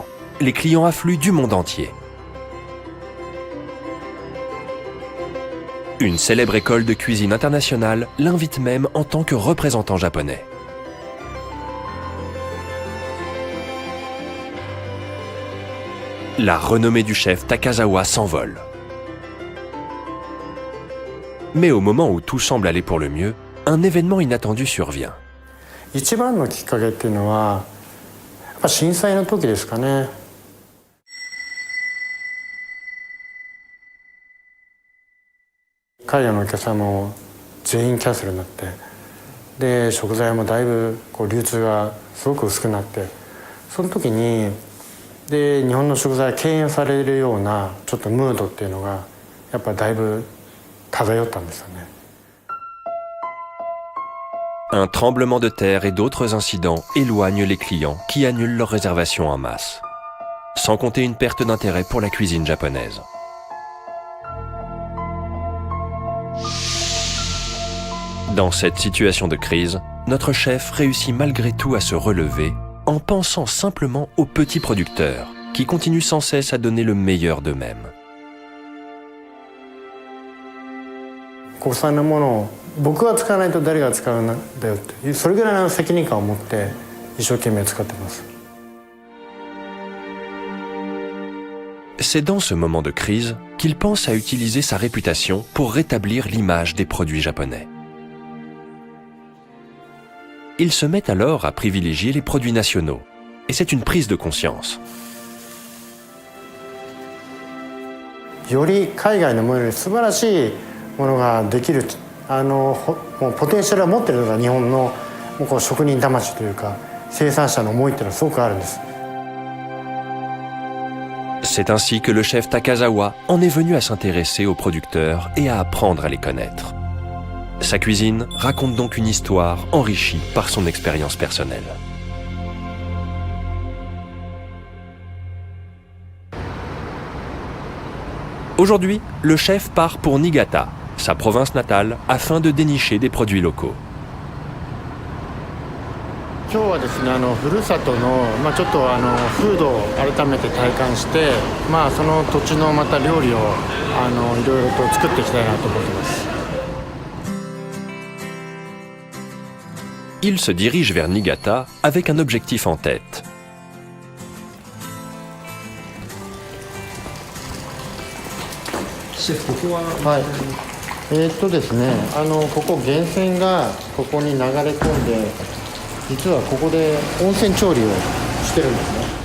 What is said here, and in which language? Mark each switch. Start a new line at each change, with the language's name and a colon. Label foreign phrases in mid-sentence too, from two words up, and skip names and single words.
French: Les clients affluent du monde entier. Une célèbre école de cuisine internationale l'invite même en tant que représentant japonais. La renommée du chef Takazawa s'envole. Mais au moment où tout semble aller pour le mieux, un événement inattendu survient.
Japanese: 一番のきっかけっていうのはやっぱ震災の時ですかね。海外のお客さんも全員キャンセルになって、で食材もだいぶ流通がすごく薄くなって、その時にで日本の食材敬遠されるようなちょっとムードっていうのがやっぱだいぶ漂ったんですよね。
French: Un tremblement de terre et d'autres incidents éloignent les clients qui annulent leurs réservations en masse, sans compter une perte d'intérêt pour la cuisine japonaise. Dans cette situation de crise, notre chef réussit malgré tout à se relever en pensant simplement aux petits producteurs qui continuent sans cesse à donner le meilleur d'eux-mêmes.
Japanese: 国産のものを僕が使わないと誰が使うんだよっていう、それぐらいの責任感を持って一生懸命使ってます。
French: C'est dans ce moment de crise qu'il pense à utiliser sa réputation pour rétablir l'image des produits japonais. Il se met alors à privilégier les produits nationaux, et c'est une prise de conscience.
Japanese: より海外のものより素晴らしいものができるもうポテンシャルを持っているのが日本のもうこう職人魂というか生産者の思いっていうのはすごくあるんです。
French: C'est ainsi que le chef Takazawa en est venu à s'intéresser aux producteurs et à apprendre à les connaître. Sa cuisine raconte donc une histoire enrichie par son expérience personnelle. Aujourd'hui, le chef part pour Niigata, sa province natale, afin de dénicher des produits locaux.
Japanese: 今日はですねふるさとのちょっと風土を改めて体感してその土地のまた料理をいろいろと作っていきたいなと思ってます。
French: Il se dirige vers Niigata avec un objectif en tête.
Japanese: シェフここははいですねここ源泉がここに流れ込んで実はここで温泉調理をしてるんですね。